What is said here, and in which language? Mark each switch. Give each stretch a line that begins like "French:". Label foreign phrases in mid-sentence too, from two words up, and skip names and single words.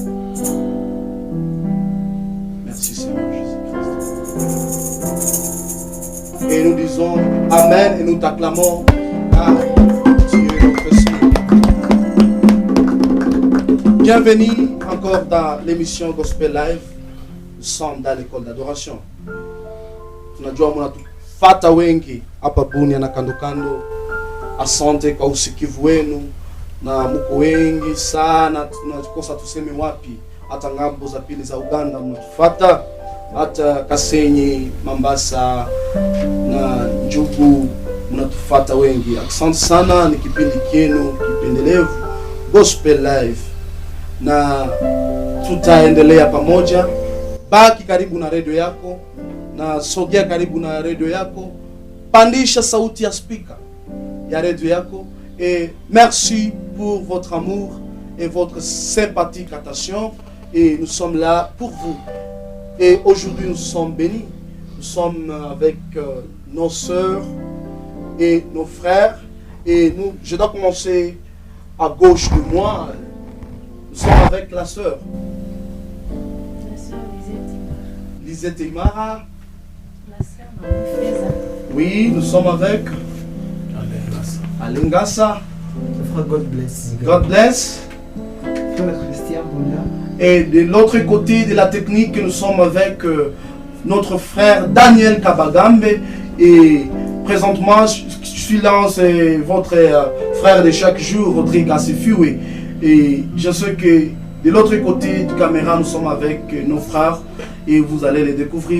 French: Merci Seigneur Jésus-Christ. Et nous disons Amen et nous t'acclamons car tu es notre Seigneur. Bienvenue encore dans l'émission Gospel Live. Nous sommes dans l'école d'adoration.
Swahili: Tunajua mnatufata wengi hapa Bunia na kando kando. Asante kwa usikivu wenu na mko wengi sana, tunakosa tuseme wapi. Hata ngambo za pili za Uganda mnatufuata, hata Kasenyi, Mambasa na Njugu mnatufuata wengi. Asante sana, ni kipindi kenu kipendelevu Gospel Live, na tutaendelea pamoja. Baki karibu na radio yako, na sogea karibu na radio yako, pandisha sauti ya speaker ya radio yako.
French: Et merci pour votre amour et votre sympathique attention. Et nous sommes là pour vous. Et aujourd'hui nous sommes bénis. Nous sommes avec nos sœurs et nos frères. Et nous, je dois commencer à gauche de moi. Nous sommes avec la sœur. La sœur Lisette Imara. La sœur Marie-Feza. Oui, nous sommes avec Alengasa. Frère God bless. God bless. Frère Christian Boula. Et de l'autre côté de la technique, nous sommes avec notre frère Daniel Kabagambe. Et présentement, je suis là, c'est votre frère de chaque jour, Rodrigue Asifiwe. Et je sais que de l'autre côté de caméra, nous sommes avec nos frères et vous allez les découvrir.